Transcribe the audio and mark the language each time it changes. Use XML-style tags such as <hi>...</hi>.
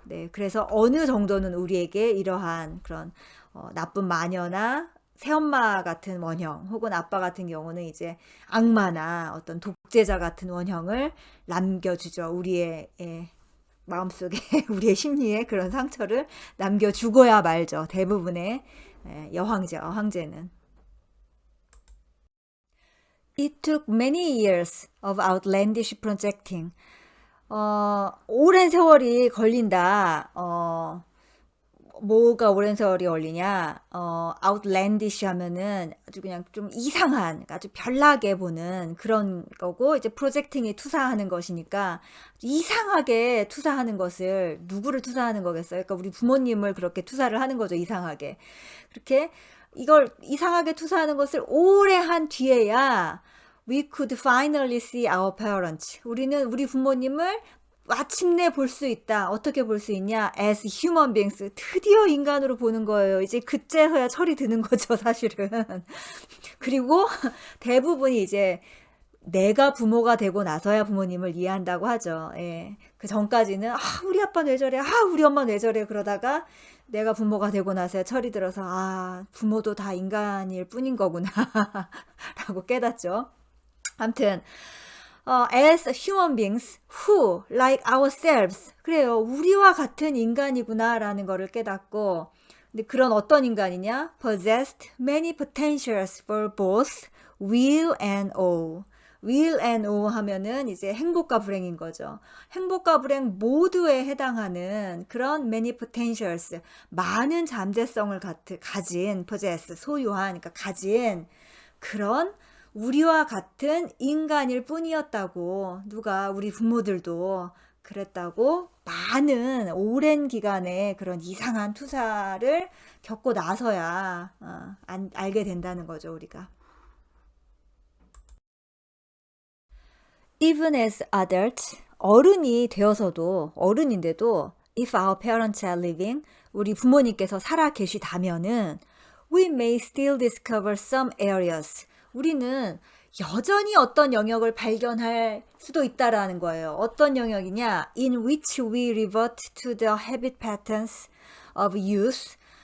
<ko>네, 그래서 어느 정도는 우리에게 이러한 그런 나쁜 마녀나 새엄마 같은 원형, 혹은 아빠 같은 경우는 이제 악마나 어떤 독재자 같은 원형을 남겨주죠. 우리의 마음속에, 우리의 심리에 그런 상처를 남겨주고야 말죠. 대부분의 여황제와 황제는.</ko> <en>It took many years of outlandish projecting.</en> <ko>오랜 세월이 걸린다. 뭐가 오랜 세월이 걸리냐?</ko> <en>outlandish</en> <ko>하면은 아주 그냥 좀 이상한, 아주 별나게 보는 그런 거고, 이제 프로젝팅이 투사하는 것이니까 이상하게 투사하는 것을, 누구를 투사하는 거겠어요? 그러니까 우리 부모님을 그렇게 투사를 하는 거죠. 이상하게. 그렇게 이걸 이상하게 투사하는 것을 오래 한 뒤에야</ko> <en>we could finally see our parents.</en> <ko>우리는 우리 부모님을 마침내 볼 수 있다. 어떻게 볼 수 있냐?</ko> <en>as human beings.</en> <ko>드디어 인간으로 보는 거예요. 이제 그때서야 철이 드는 거죠, 사실은. 그리고 대부분이 이제 내가 부모가 되고 나서야 부모님을 이해한다고 하죠. 예. 그 전까지는 우리 아빠는 왜 저래? 우리 엄마는 왜 저래? 그러다가 내가 부모가 되고 나서야 철이 들어서 부모도 다 인간일 뿐인 거구나 라고 깨닫죠. 아무튼</ko> <en>as human beings who, like ourselves,</en> <ko>그래요. 우리와 같은 인간이구나라는 거를 깨닫고, 근데 그런 어떤 인간이냐?</ko> <en>possessed many potentials for both will and all.</en> <ko>will and o 하면은 이제 행복과 불행인 거죠. 행복과 불행 모두에 해당하는 그런 many potentials, 많은 잠재성을 가진 possess, 소유한, 그러니까 가진 그런 우리와 같은 인간일 뿐이었다고. 누가 우리 부모들도 그랬다고. 많은 오랜 기간의 그런 이상한 투사를 겪고 나서야 알게 된다는 거죠, 우리가.</ko> <en>Even as adults,</en> <ko>어른이 되어서도, 어른인데도</ko> <en>if our parents are living,</en> <ko>우리 부모님께서 살아 계시다면은</ko> <en>we may still discover some areas.</en> <ko>우리는 여전히 어떤 영역을 발견할 수도 있다라는 거예요. 어떤 영역이냐?</ko> <en>In which we revert to the habit patterns of youth.</en>